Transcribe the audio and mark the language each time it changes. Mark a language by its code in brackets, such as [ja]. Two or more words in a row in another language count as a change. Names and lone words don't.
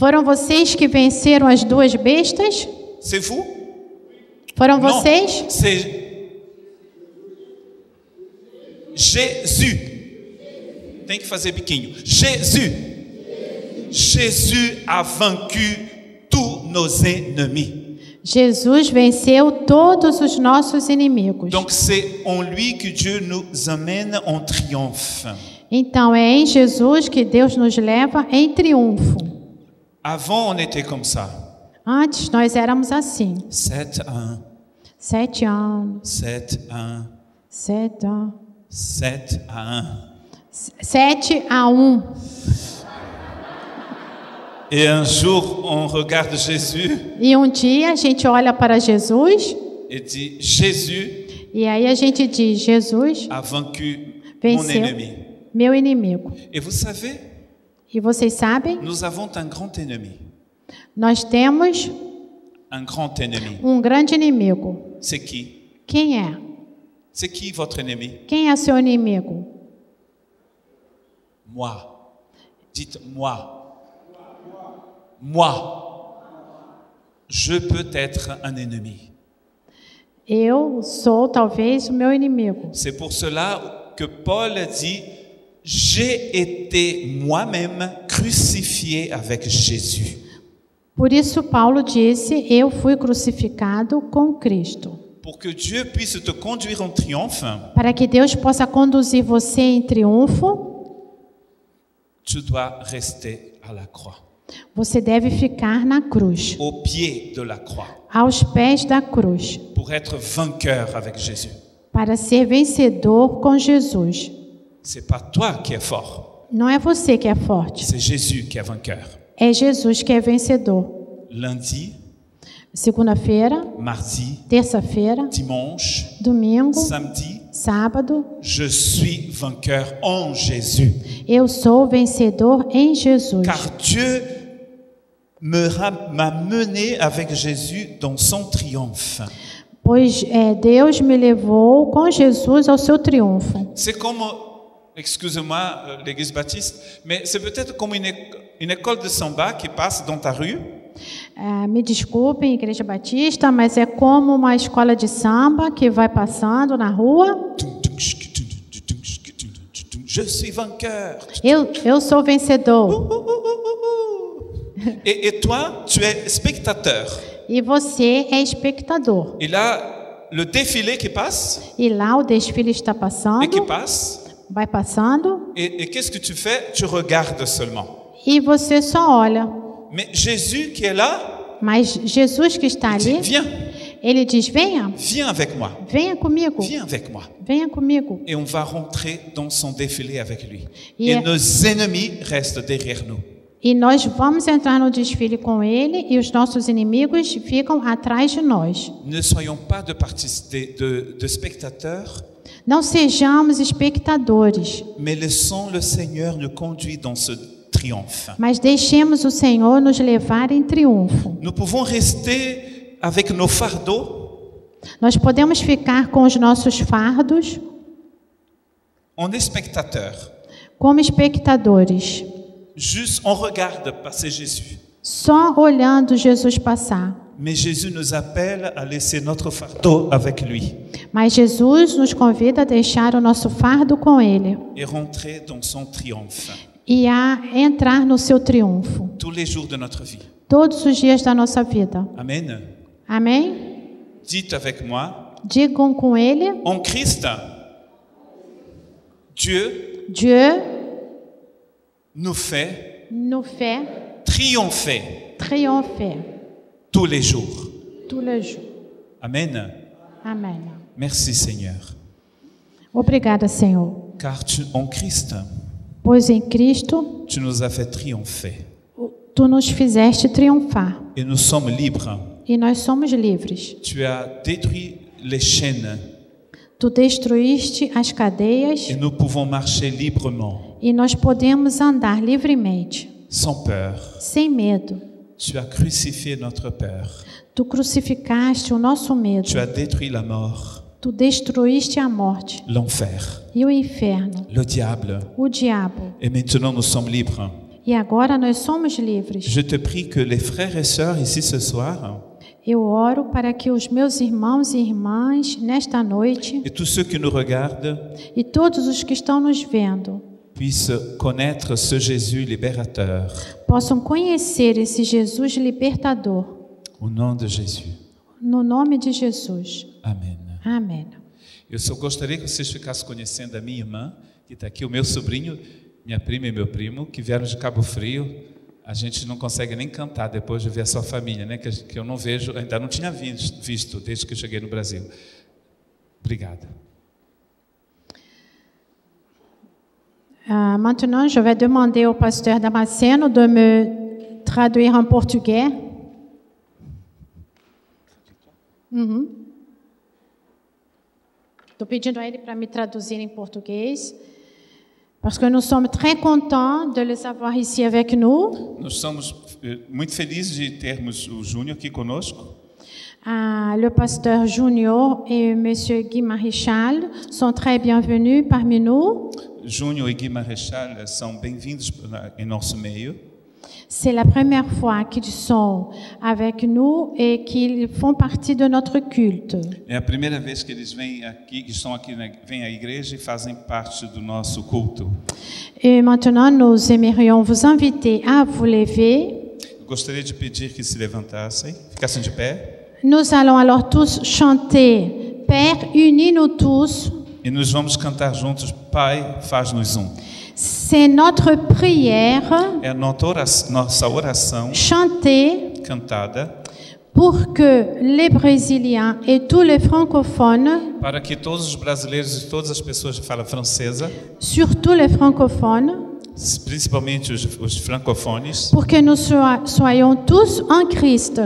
[pt] Foram vocês que venceram as duas bestas? [fr] C'est vous? [pt] Foram [fr] Non, [pt] vocês? [fr] c'est Jésus. [pt] Tem que fazer biquinho. [fr] Jésus. Jésus a vaincu tous nos ennemis. [pt] Jesus venceu todos os nossos inimigos. [fr] Donc c'est en lui que Dieu nous amène en triomphe. [pt] Então é em Jesus que Deus nos leva em triunfo. [fr] Avant, on était comme ça. [pt] Antes nós éramos assim. 7-1, 7 anos, 7-1, 7 anos, 7-1. 7-1. [fr] Et un jour, on regarde Jésus [pt] E um dia a gente olha para Jesus [fr] et dit, Jésus [pt] e aí a gente diz: Jesus [fr] a vaincu mon [pt] venceu [fr] ennemi. [pt] meu inimigo. [fr] Et vous savez, [pt] E vocês sabem, [fr] nous avons un grand ennemi. [pt] nós temos [fr] Un grand ennemi. [pt] grande inimigo. [fr] C'est qui? [pt] Quem é? [fr] C'est qui votre ennemi? [pt] Quem é seu inimigo? [fr] Moi. Dites moi. Moi. Je peux être un ennemi. [pt] Eu sou talvez o meu inimigo. [fr] C'est pour cela que Paul dit, j'ai été moi-même crucifié avec Jésus. [pt] Por isso Paulo disse: eu fui crucificado com Cristo. [fr] Pour que Dieu puisse te conduire en triomphe, [pt] Para que Deus possa conduzir você em triunfo, [fr] tu dois rester à la croix, [pt] você deve ficar na cruz, [fr] au pied de la croix, [pt] aos pés da cruz, [fr] pour être vainqueur avec Jésus. [pt] para ser vencedor com Jesus. [fr] C'est pas toi qui es fort, [pt] Não é você que é forte, [fr] c'est Jésus qui est vainqueur. [pt] é Jesus que é vencedor. [fr] Lundi, [pt] Segunda-feira, [fr] mardi, [pt] terça-feira, [fr] dimanche, [pt] domingo, [fr] samedi, [pt] sábado, [fr] je suis vainqueur en Jésus. [pt] eu sou vencedor em Jesus. [fr] Car Dieu m'a mené avec Jésus dans son triomphe. [pt] Pois Deus me levou com Jesus ao seu triunfo. [fr] C'est comme, excusez-moi, l'église baptiste, mais c'est peut-être comme une école de samba qui passe dans ta rue. [pt] Me desculpem, Igreja Batista, mas é como uma escola de samba que vai passando na rua. [fr] Je suis vainqueur. [pt] Eu sou vencedor. [fr] Et toi, tu es spectateur. [pt] E você é espectador. [fr] Et là, le défilé qui passe, [pt] E lá o desfile está [fr] et qui [pt] passando, [fr] passe, [pt] vai passando, [fr] et qu'est-ce que tu fais? Tu regardes seulement. [pt] e você só olha. [fr] Mais Jésus qui est là, [pt] Mas Jesus que está [fr] il dit, [pt] ali, [fr] viens, [pt] ele diz: venha, [fr] viens avec moi, [pt] venha comigo, [fr] viens avec moi. [pt] venha comigo. [fr] Et on va rentrer dans son défilé avec lui. [en] Yeah. [fr] Et nos ennemis restent derrière nous. [pt] E nós vamos entrar no desfile com ele e os nossos inimigos ficam atrás de nós. [fr] Ne soyons pas de spectateurs, [pt] Não sejamos espectadores, [fr] mais laissons le Seigneur nous conduire dans ce triomphe. [pt] mas deixemos o Senhor nos levar em triunfo. [fr] Nous pouvons rester avec nos fardeaux [pt] Nós podemos ficar com os nossos fardos [fr] on est spectateur. [pt] como espectadores, [fr] Juste, on regarde passer Jésus. [pt] só olhando Jesus passar. [fr] Mais Jésus nous appelle à laisser notre fardeau avec lui [pt] Mas Jesus nos convida a deixar o nosso fardo com Ele [fr] et rentrer dans son triomphe [pt] e a entrar no seu triunfo [fr] tous les jours de notre vie. [pt] todos os dias da nossa vida. [fr] Amen. [pt] Amém? [fr] Dites avec moi, [pt] Digam com Ele: [fr] en Christ, Dieu Dieu nous fait nous fait triompher triompher tous les jours. tous les jours. Amen. [pt] Amém. [fr] Merci Seigneur. [pt] Obrigada, Senhor, [fr] Car en Christ, [pt] pois em Cristo [fr] tu nous as fait triompher. [pt] Tu nos fizeste triunfar [fr] Et nous sommes libres. [pt] e nós somos livres. [fr] Tu as détruit les chaînes [pt] Tu destruíste as cadeias [fr] et nous pouvons marcher librement, [pt] e nós podemos andar livremente, [fr] sans peur. [pt] sem medo. [fr] Tu as crucifié notre peur. [pt] Tu crucificaste o nosso medo. [fr] Tu as détruit la mort, [pt] Tu destruíste a morte [fr] l'enfer, [pt] e o inferno, [fr] le diable. [pt] o diabo. [fr] Et maintenant nous sommes libres. [pt] E agora nós somos livres. [fr] Je te prie que les frères et sœurs ici ce soir, [pt] Eu oro para que os meus irmãos e irmãs, nesta noite, [fr] et tous ceux qui nous regardent, [pt] e todos os que estão nos vendo, [fr] puissent connaître ce Jésus libérateur. [pt] possam conhecer esse Jesus libertador. [fr] Au nom de Jésus. [pt] No nome de Jesus. Amém. Amém. Eu só gostaria que vocês ficassem conhecendo a minha irmã, que está aqui, o meu sobrinho, minha prima e meu primo, que vieram de Cabo Frio. A gente não consegue nem cantar depois de ver a sua família, né? Que eu não vejo, ainda não tinha visto desde que eu cheguei no Brasil. Obrigado. [fr] Maintenant, je vais demander au pasteur Damasceno de me traduire en portugais. [pt] Estou pedindo a ele para me traduzir em português, [fr] parce que nous sommes très contents de les avoir ici avec nous. [pt] Nós somos muito felizes de termos o Júnior aqui conosco. [fr] Le pasteur Junior et monsieur Guy Maréchal sont très bienvenus parmi nous. [pt] Júnior e Guy Maréchal são bem-vindos em nosso meio. [fr] C'est la première fois qu'ils sont avec nous et qu'ils font partie de notre culte. [pt] É a primeira vez que eles vêm aqui, que estão aqui, vêm à igreja e fazem parte do nosso culto. [fr] Et maintenant, nous aimerions vous inviter à vous lever. [pt] Eu gostaria de pedir que se levantassem, ficassem de pé. [fr] Nous allons alors tous chanter Père, unis-nous tous. [pt] E nós vamos cantar juntos, Pai, faz-nos um. [fr] C'est notre prière [pt] É a nossa oração [fr] chantée [pt] cantada [fr] pour que les Brésiliens et tous les francophones, [pt] para que todos os brasileiros e todas as pessoas que falam francesa, [fr] surtout les francophones, [pt] principalmente os francofones, [fr] pour que nous soyons tous en Christ.